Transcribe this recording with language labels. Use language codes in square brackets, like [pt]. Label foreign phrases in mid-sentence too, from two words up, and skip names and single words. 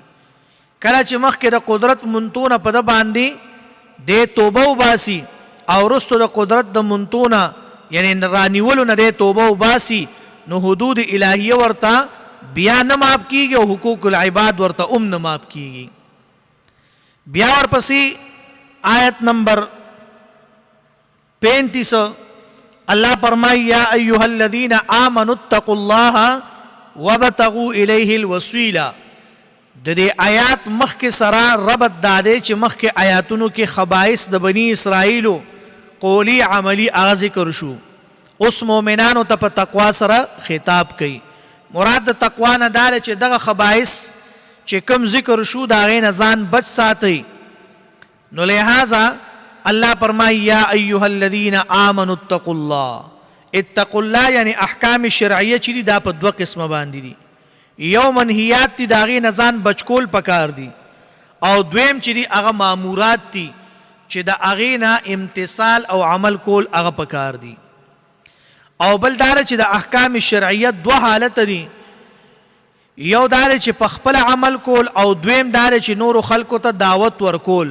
[ps] کله چې مخکې د قدرت منتونه په ده باندې دی توبه وباسي او وروسته د قدرت د منتونه یعنی رانیولو نه دی توبه وباسي نو حدود الهیه ورته بیا نه معاف کیږي او حقوق العباد ورته هم نه معاف کیږي. بیا ورپسې آیت نمبر 35 الله فرمای [ar] یا ایها الذین آمنوا اتقوا الله وابتغوا الیه الوسیله. [ps] د دې آیات مخکې سره ربط دا دی چې مخکې آیاتونو کې خبائث د بنی اسرائیلو قولی عملی هغه ذکر شو اوس مؤمنانو ته په تقوا سره خطاب کوي. مراد د تقوا نه دا دی چې دغه خبائث چې کوم ذکر شو د هغې نه ځان بچ ساتئ. نو لہذا الله فرمایي [ar] یا ایها الذین آمنوا اتقوا الله. اتقوا الله [ps] یعنی احکام شرعیه چې دي دا په دوه قسمه باندې دي. یو منهیات دي د هغې نه ځان بچ کول پکار دي، او دویم چې دي هغه مامورات دي چې د هغې نه امتثال او عمل کول هغه پکار دي. او بل دا چې د احکام شرعیه دوه حالت دي، یو دا چې په خپل عمل کول او دویم دا چې نورو خلکو ته دعوت ورکول.